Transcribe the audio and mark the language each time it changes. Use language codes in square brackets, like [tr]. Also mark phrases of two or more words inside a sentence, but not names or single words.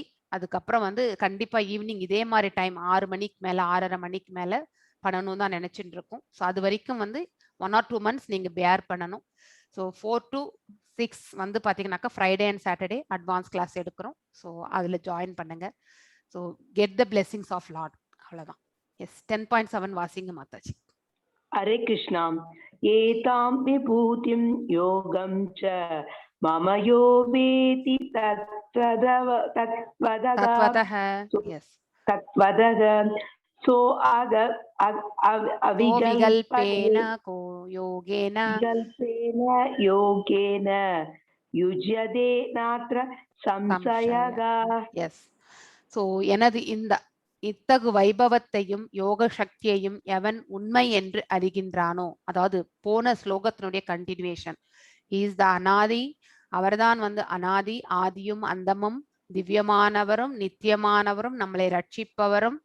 [ta] அதுக்கப்புறம் வந்து கண்டிப்பா ஈவினிங் இதே மாதிரி டைம் 6 மணிக்கு மேல 6:30 மணிக்கு மேல பண்ணணும் தான் நினைச்சிட்டு இருக்கோம். ஸோ அது வரைக்கும் வந்து [en] 1 or 2 months [ta] நீங்க பேர் பண்ணணும். ஸோ 4 to 6 வந்து பாத்தீங்கன்னாக்கா [en] Friday and Saturday advance class [ta] எடுக்கிறோம். ஸோ அதுல ஜாயின் பண்ணுங்க. ஸோ [en] get the blessings of Lord. [ta] அவ்வளவுதான். எஸ் 10.7 வாசிங்க மாதாஜி. [sa] हरे कृष्णा एतां विभूतिं योगं च मम यो वेति தத்வதः. எஸ் तत्वदः सो विकल्पेन को योगेन विकल्पेन योगेन युज्यते नात्र संशयः. [ta] எஸ். ஸோ எனது இந்த இத்தகு வைபவத்தையும் யோக சக்தியையும் எவன் உண்மை என்று அறிகின்றானோ, அதாவது போன ஸ்லோகத்தினுடைய கண்டினியூவேஷன். [en] is the [ta] அனாதி, அவர்தான் வந்து அனாதி, ஆதியும் அந்தமும், திவ்யமானவரும் நித்தியமானவரும், நம்மளை ரட்சிப்பவரும்.